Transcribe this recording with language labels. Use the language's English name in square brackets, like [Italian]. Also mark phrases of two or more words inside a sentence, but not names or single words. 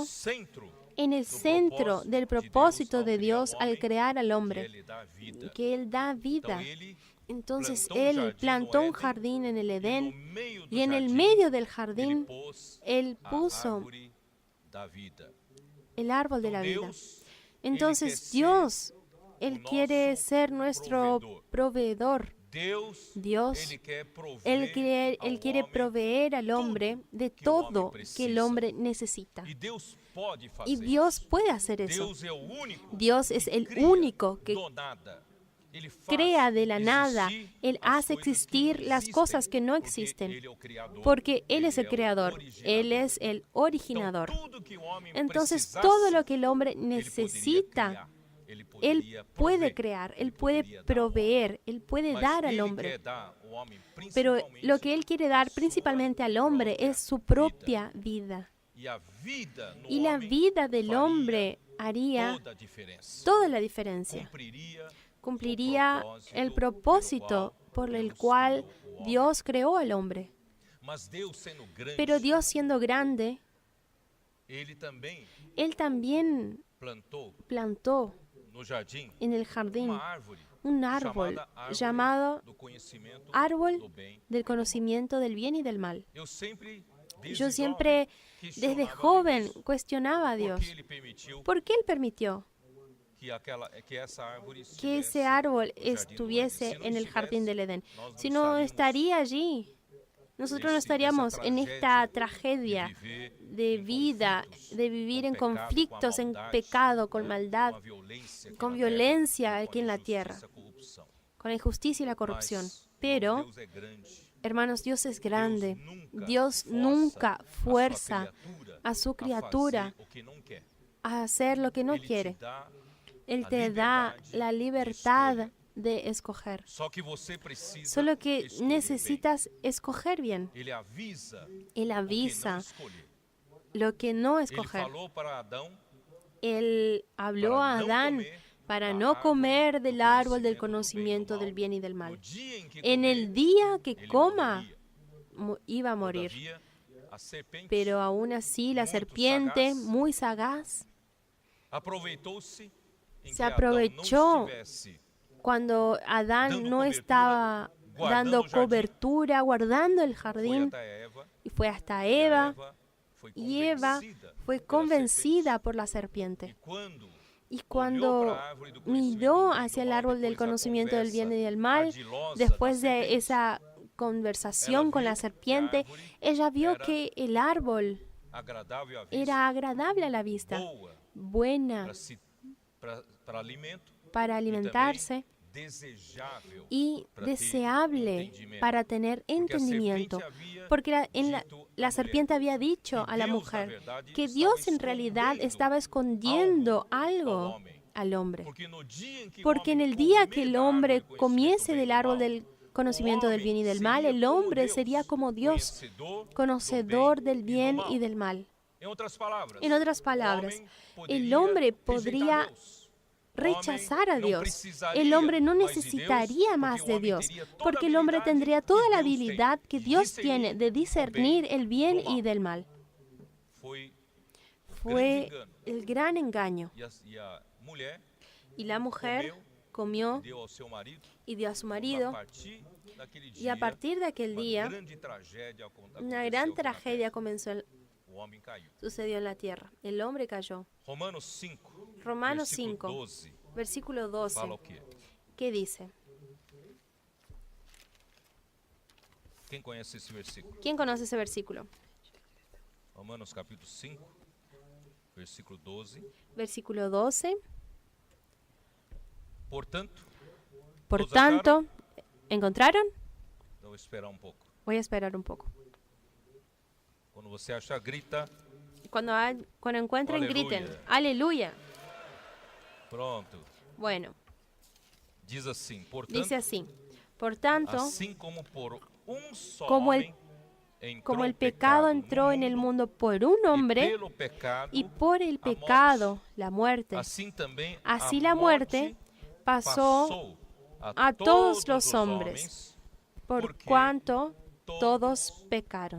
[Portuguese] no centro [Spanish] en el centro del propósito de Dios al crear al que hombre, [Portuguese] ele dá vida. [Spanish] que Él da [Portuguese] Então [Spanish] vida. [Portuguese] ele [Spanish] Entonces [Portuguese] plantou [Spanish] Él plantó un [Portuguese] jardim [Spanish] jardín en el [Portuguese] e no [Spanish] Edén [Portuguese] meio do [Spanish] y en el [Portuguese] jardim, [Spanish] medio del [Portuguese] ele [Spanish] jardín [Portuguese] pôs [Spanish] Él [Portuguese] a [Spanish] puso [Portuguese] árvore da vida. [Spanish] el árbol de la vida. [Portuguese] Deus, [Spanish] Entonces [Portuguese] ele quer [Spanish] Dios, Él [Portuguese] nosso [Spanish] quiere ser nuestro proveedor. [Portuguese] Deus, [Spanish] Dios, [Portuguese] ele quer prover [Spanish] Él quiere [Portuguese] ao homem [Spanish] proveer al hombre de [Portuguese] que o homem [Spanish] todo [Portuguese] precisa. [Spanish] que el hombre necesita. [Portuguese] e Deus pode fazer [Spanish] Y Dios [Portuguese] isso. [Spanish] puede hacer eso. [Portuguese] Deus é o único [Spanish] Dios es [Portuguese] que [Spanish] el [Portuguese] cria [Spanish] único que [Portuguese] do nada. Ele faz [Spanish] crea de la nada. [Portuguese] existir [Spanish] Él [Portuguese] as [Spanish] hace [Portuguese] coisas que [Spanish] existir [Portuguese] não [Spanish] las [Portuguese] existem, [Spanish] cosas que no [Portuguese] porque [Spanish] existen. [Portuguese] ele é o criador, [Spanish] Porque Él [Portuguese] ele [Spanish] es el [Portuguese] é o [Spanish] creador, Él [Portuguese] originador. [Spanish] es el [Portuguese] Então, [Spanish] originador. [Portuguese] tudo que o homem [Spanish] Entonces [Portuguese] precisasse, [Spanish] todo lo que el hombre [Portuguese] ele poderia [Spanish] necesita, [Portuguese] criar, ele [Spanish] Él [Portuguese] poderia [Spanish] puede [Portuguese] prover, [Spanish] crear, [Portuguese] ele [Spanish] Él puede [Portuguese] poderia dar. [Spanish] proveer, Él puede [Portuguese] Mas [Spanish] dar al [Portuguese] ele [Spanish] hombre. [Portuguese] quer dar ao homem [Spanish] Pero [Portuguese] principalmente [Spanish] lo que Él quiere dar principalmente al hombre [Portuguese] própria [Spanish] es su propia vida. [Portuguese] E a vida no [Spanish] Y la [Portuguese] homem [Spanish] vida del [Portuguese] faria [Spanish] hombre haría [Portuguese] toda a diferença. [Spanish] toda la diferencia. Cumpliría el propósito por el cual Dios creó al hombre. [Portuguese] Mas Deus sendo grande, [Spanish] Pero Dios siendo grande, [Portuguese] ele também [Spanish] Él también [Portuguese] plantou [Spanish] plantó [Portuguese] no jardim [Spanish] en el jardín [Portuguese] uma árvore [Spanish] un árbol [Portuguese] chamada árvore [Spanish] llamado [Portuguese] do conhecimento [Spanish] árbol [Portuguese] do bem. [Spanish] del conocimiento del bien y del mal. [Portuguese] Eu sempre, desde [Spanish] Yo siempre, [Portuguese] jovem, [Spanish] desde [Portuguese] questionava [Spanish] joven, [Portuguese] Deus, [Spanish] cuestionaba a [Portuguese] por [Spanish] Dios. [Portuguese] que ele permitiu [Spanish] ¿Por qué Él permitió [Portuguese] que essa árvore [Spanish] que [Portuguese] estivesse [Spanish] ese árbol [Portuguese] no jardim do Éden? [Spanish] estuviese [Portuguese] Se não [Spanish] en el jardín [Portuguese] estivesse, [Spanish] del Edén? [Portuguese] nós [Spanish] Si no [Portuguese] estaríamos [Spanish] estaría allí, nosotros no estaríamos en esta tragedia [Portuguese] de viver [Spanish] de [Portuguese] em [Spanish] vida, [Portuguese] conflitos, [Spanish] de vivir en [Portuguese] com pecado, [Spanish] conflictos, [Portuguese] com a [Spanish] en [Portuguese] maldade, [Spanish] pecado, con [Portuguese] com [Spanish] maldad, [Portuguese] a violência aqui [Spanish] con [Portuguese] na [Spanish] violencia [Portuguese] terra, [Spanish] aquí en la [Portuguese] com a [Spanish] tierra, [Portuguese] injustiça, a corrupção. [Spanish] con la injusticia y la corrupción. [Portuguese] Mas [Spanish] Pero, [Portuguese] Deus é grande. [Spanish] hermanos, Dios es grande. Dios Dios nunca fuerza fuerza a su criatura [Portuguese] o que não quer. [Spanish] a hacer lo que no [Portuguese] Ele te [Spanish] quiere. [Portuguese] dá [Spanish] Él [Portuguese] a [Spanish] te da [Portuguese] liberdade [Spanish] la [Portuguese] de [Spanish] libertad [Portuguese] escolha. [Spanish] de escoger. [Portuguese] Só que você precisa [Spanish] Solo que [Portuguese] escolher bem. [Spanish] necesitas escoger bien. [Portuguese] Ele avisa [Spanish] Él [Portuguese] o que não [Spanish] avisa [Portuguese] escolher. [Spanish] lo que no [Portuguese] Ele [Spanish] escoger. [Portuguese] falou para Adão [Spanish] Él habló a [Portuguese] para no [Spanish] Adán [Portuguese] comer [Spanish] para [Portuguese] da [Spanish] no [Portuguese] árvore [Spanish] comer del [Portuguese] do [Spanish] árbol del [Portuguese] conhecimento [Spanish] conocimiento [Portuguese] do bem e do [Spanish] del [Portuguese] mal. [Spanish] bien y del [Portuguese] No [Spanish] mal. [Portuguese] dia em que [Spanish] En [Portuguese] comer, [Spanish] el día que [Portuguese] ele [Spanish] coma, [Portuguese] morreria. [Spanish] iba a morir. [Portuguese] Todavia, a serpente [Spanish] Pero aún así la [Portuguese] Muito [Spanish] serpiente, [Portuguese] sagaz. [Spanish] muy sagaz, [Portuguese] aproveitou-se em [Spanish] se [Portuguese] que Adão [Spanish] aprovechó [Portuguese] não estivesse [Spanish] cuando Adán [Portuguese] dando [Spanish] no [Portuguese] cobertura, [Spanish] estaba [Portuguese] guardando [Spanish] dando [Portuguese] o jardim, [Spanish] cobertura, guardando el [Portuguese] foi [Spanish] jardín, [Portuguese] até Eva, [Spanish] y fue hasta [Portuguese] e a [Spanish] Eva, [Portuguese] foi [Spanish] y Eva [Portuguese] convencida [Spanish] fue [Portuguese] pela [Spanish] convencida por la [Portuguese] serpente. [Spanish] serpiente. [Portuguese] E [Spanish] Y [Portuguese] olhou [Spanish] cuando [Portuguese] para a árvore do conhecimento [Spanish] miró [Portuguese] do bem e [Spanish] hacia [Portuguese] do [Spanish] el [Portuguese] mal, [Spanish] árbol del [Portuguese] depois da [Spanish] conocimiento del bien y [Portuguese] conversa [Spanish] del mal, [Portuguese] ardilosa [Spanish] después [Portuguese] da [Spanish] de [Portuguese] serpente, [Spanish] esa conversación [Portuguese] ela [Spanish] con la [Portuguese] viu que a [Spanish] serpiente, [Portuguese] árvore [Spanish] ella vio [Portuguese] era [Spanish] que el árbol [Portuguese] agradável à vista, [Spanish] era agradable a la vista, [Portuguese] boa [Spanish] buena [Portuguese] para alimento [Spanish] para alimentarse [Portuguese] desejável [Spanish] y [Portuguese] para ter [Spanish] deseable [Portuguese] entendimento. [Spanish] para tener [Portuguese] Porque a [Spanish] entendimiento. [Portuguese] serpente havia [Spanish] Porque la [Portuguese] dito à [Spanish] serpiente [Portuguese] mulher [Spanish] había dicho [Portuguese] que [Spanish] a la [Portuguese] Deus, na [Spanish] mujer [Portuguese] verdade, [Spanish] que [Portuguese] estava [Spanish] Dios en realidad [Portuguese] escondendo [Spanish] estaba escondiendo [Portuguese] ao [Spanish] algo [Portuguese] homem. [Spanish] al hombre. [Portuguese] Porque no dia em que o [Spanish] Porque en [Portuguese] homem [Spanish] el día [Portuguese] comer [Spanish] que el [Portuguese] da [Spanish] hombre [Portuguese] árvore do conhecimento [Spanish] comiese [Portuguese] do bem e [Spanish] del [Portuguese] do [Spanish] árbol [Portuguese] mal, [Spanish] del conocimiento del bien y del mal, [Portuguese] seria [Spanish] el [Portuguese] como [Spanish] hombre [Portuguese] Deus, [Spanish] sería como Dios, [Portuguese] conhecedor [Spanish] conocedor [Portuguese] do [Spanish] del [Portuguese] bem [Spanish] bien [Portuguese] do mal. [Spanish] y del mal. En otras palabras, En otras [Portuguese] o [Spanish] palabras, [Portuguese] homem [Spanish] el [Portuguese] poderia [Spanish] hombre [Portuguese] rejeitar [Spanish] podría [Portuguese] Deus. [Spanish] rechazar a [Portuguese] Homem não [Spanish] Dios. [Portuguese] precisaria [Spanish] El hombre no [Portuguese] mais de Deus, [Spanish] necesitaría [Portuguese] porque [Spanish] más [Portuguese] o [Spanish] de [Portuguese] homem [Spanish] Dios, [Portuguese] teria toda a [Spanish] porque el hombre [Portuguese] habilidade [Spanish] tendría [Portuguese] que [Spanish] toda la [Portuguese] Deus tem [Spanish] habilidad que [Portuguese] de [Spanish] Dios [Portuguese] discernir [Spanish] tiene de [Portuguese] o [Spanish] discernir [Portuguese] bem [Spanish] el bien [Portuguese] do mal. [Spanish] y del mal. [Portuguese] Foi [Spanish] Fue [Portuguese] engano. [Spanish] el gran engaño. [Portuguese] e a mulher [Spanish] Y la mujer comió [Portuguese] deu ao seu marido [Spanish] y dio a su [Portuguese] a [Spanish] marido, [Portuguese] partir daquele [Spanish] y a [Portuguese] dia [Spanish] partir de aquel [Portuguese] uma [Spanish] día, [Portuguese] grande tragédia [Spanish] una gran tragedia comenzó [Portuguese] o homem caiu. [Spanish] sucedió en la tierra. El hombre cayó. [Portuguese] Romanos 5, [Spanish] Romanos [Portuguese] versículo [Spanish] 5, [Portuguese] 12, [Spanish] versículo 12. [Portuguese] fala o quê? [Spanish] ¿Qué dice? [Portuguese] Quem conhece esse versículo? [Spanish] ¿Quién conoce ese versículo? [Portuguese] Romanos capítulo 5, versículo 12. [Spanish] Versículo 12. [Portuguese] Portanto, [Spanish] Por [Portuguese] ¿todos acharam? [Spanish] tanto, ¿encontraron? [Portuguese] Vou esperar um pouco. [Spanish] Voy a esperar un poco. [Portuguese] Quando você achar, grita. [Spanish] Cuando encuentren, Aleluya. griten. Aleluya. [Portuguese] Pronto. [Spanish] Bueno, [Portuguese] Diz assim, portanto, [Spanish] dice así. Por tanto, [Portuguese] assim como por só [Spanish] como el- [Portuguese] homem entrou [Spanish] como el [Portuguese] o [Spanish] pecado [Portuguese] no [Spanish] entró en el mundo por un [Portuguese] e [Spanish] hombre, [Portuguese] pelo pecado, [Spanish] y por el [Portuguese] a morte, [Spanish] pecado, la muerte, [Portuguese] assim também [Spanish] así [Portuguese] a [Spanish] la [Portuguese] morte [Spanish] muerte pasó [Portuguese] passou [Spanish] a todos los [Portuguese] os [Spanish] hombres, [Portuguese] homens, [Spanish] por [Portuguese] porque [Spanish] cuanto todos [Portuguese] todos [Spanish] pecaron.